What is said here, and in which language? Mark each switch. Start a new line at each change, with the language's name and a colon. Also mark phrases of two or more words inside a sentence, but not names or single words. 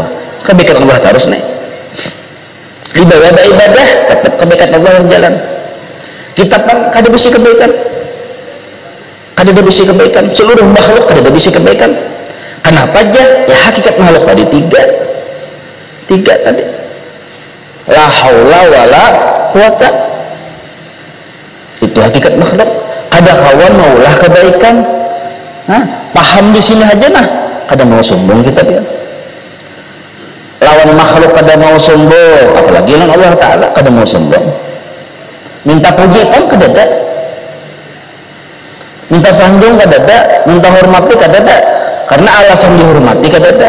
Banjar: Kebaikan Allah terus nih. Ibadah tetap kebaikan Allah yang jalan. Kita pun kada bisa kebaikan. Kada bisa kebaikan. Seluruh makhluk kada bisa kebaikan. Kenapa aja? Ya hakikat makhluk tadi tiga tadi.
Arabic: لا حول ولا قوة.
Banjar: Itu hakikat makhluk. Kada kawan maulah kebaikan. Paham di sini aja nah. kada mau sombong kita dia. Lawan makhluk kada mau sombong, apalagi lawan Allah Ta'ala kada mau sombong. Minta puji kan kada ada, minta sanjung kada ada, minta hormati kada ada, karena alasan dihormati kada ada.